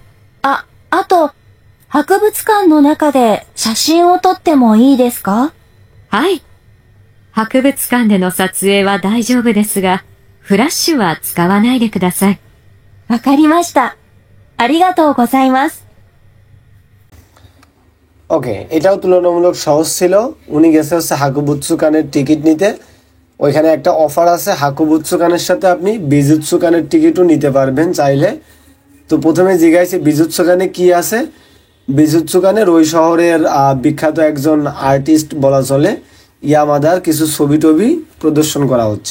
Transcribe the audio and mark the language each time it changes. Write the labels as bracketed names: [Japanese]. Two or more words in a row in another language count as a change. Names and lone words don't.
[Japanese] あと、博物館の中で写真を撮ってもいいですか？はい。博物館での撮影は大丈夫ですが、フラッシュは使わないでください。わかりました。ありがとうございます。 [Bangla] ওকে, এটাও তুলনামূলক সহজ ছিল। উনি গেছে হচ্ছে হাকুবুৎসু কানের টিকিট নিতে, ওইখানে একটা অফার আছে, হাকুবুৎসুকানের সাথে আপনি বিজুৎসুকানের টিকিটও নিতে পারবেন চাইলে। তো প্রথমে জিজ্ঞাসা বিজুৎসুকানে কি আছে। বিজুৎসুকানের ওই শহরের বিখ্যাত একজন আর্টিস্ট বলা চলে ইয়ামাদার কিছু ছবি টবি প্রদর্শন করা হচ্ছে।